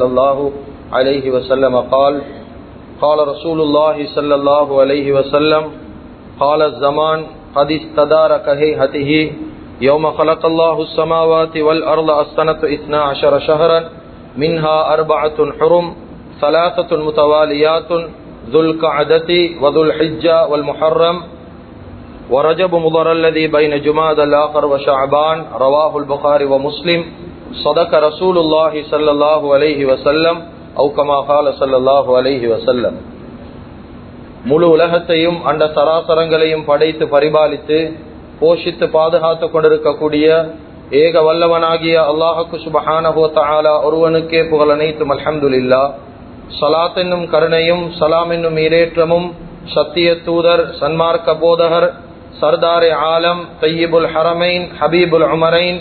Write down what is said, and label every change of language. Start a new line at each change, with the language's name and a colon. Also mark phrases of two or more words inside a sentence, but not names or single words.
Arabic: الله عليه وسلم قال: قال رسول الله صلى الله عليه وسلم: قال الزمان قد استدار كهيئته يوم خلق الله السماوات والأرض السنة 12 شهرا منها 4 حرم 3 متواليات ذو القعدة وذو الحجة والمحرم ورجب مضر الذي بين جماد الآخر وشعبان. رواه البخاري ومسلم. صدق رسول الله صلى الله عليه وسلم أو كما قال صلى الله عليه وسلم.
Tamil: முழு உலகத்தையும் அண்ட சராசரங்களையும் படைத்து பரிபாலித்து போஷித்து பாதுகாத்து கொண்டிருக்கக்கூடிய ஏக வல்லவனாகிய அல்லாஹுக்கு
Arabic: سبحانه وتعالى
Tamil: ஒருவனுக்கே புகழ் அனைத்தும். அல்ஹம்துலில்லாஹ். ஸலாத் என்னும் கருணையும் சலாம் என்னும் ஈரேற்றமும் சத்திய தூதர் சன்மார்க்க போதகர்
Persian: سردار عالم
Arabic: طيب الحرمين حبيب العمرين